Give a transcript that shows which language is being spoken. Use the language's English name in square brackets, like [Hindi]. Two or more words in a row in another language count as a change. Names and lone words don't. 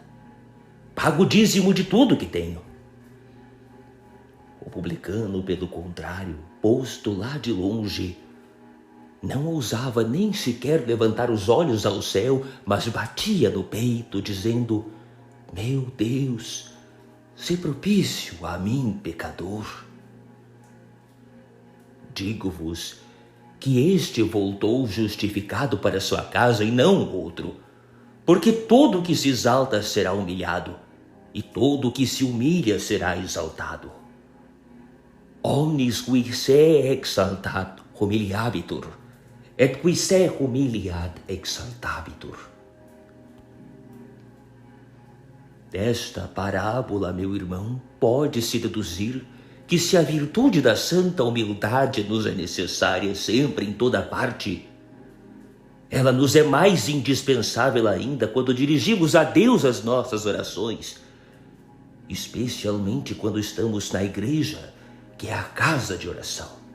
[Portuguese] Pago o dízimo de tudo que tenho. O publicano, pelo contrário, posto lá de longe, não ousava nem sequer levantar os olhos ao céu, mas batia no peito, dizendo: meu Deus, se propício a mim, pecador. Digo-vos que este voltou justificado para sua casa e não o outro, porque todo o que se exalta será humilhado, e todo o que se humilha será exaltado. [Latin] Omnis qui se exaltat humiliabitur, et qui se humiliat exaltabitur. [Portuguese] Desta parábola, meu irmão, pode-se deduzir que se a virtude da santa humildade nos é necessária sempre em toda parte, ela nos é mais indispensável ainda quando dirigimos a Deus as nossas orações, especialmente quando estamos na igreja, que é a casa de oração.